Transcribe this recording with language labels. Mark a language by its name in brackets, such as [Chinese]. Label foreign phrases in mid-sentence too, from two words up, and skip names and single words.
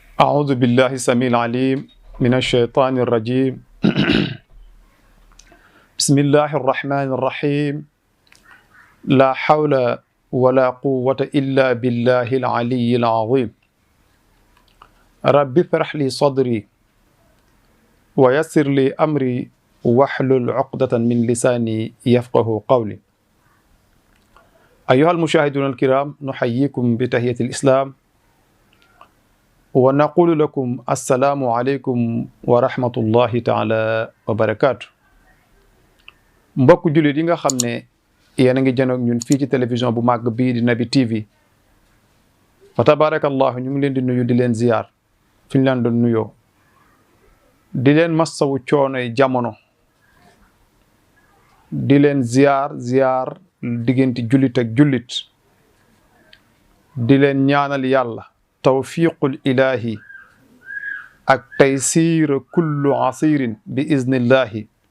[Arabic] أعوذ بالله السميع العليم من الشيطان الرجيم بسم الله الرحمن الرحيم لا حول ولا قوة إلا بالله العلي العظيم رب اشرح لي صدري ويسر لي أمري واحلل عقدة من لساني يفقه قولي أيها المشاهدون الكرام نحييكم بتحية الإسلام ونقول لكم السلام عليكم ورحمة الله تعالى وبركاته [Wolof] mbokk jullit yi nga xam ne yéen a ngi janoog ñun fii ci télévision bu màgg bii di Naby TV fa tabarakallahu ñu ngi leen di nuyu di leen ziyaar fi ñu leen doon nuyoo di leen massawu coonoy jamono di leen ziyaar diggante jullit ak jullit di leen ñaanal yàlla [Arabic] توفيق الإلهي [Wolof] ak [Arabic] تيسير كل عسير [Wolof] bi iznillahi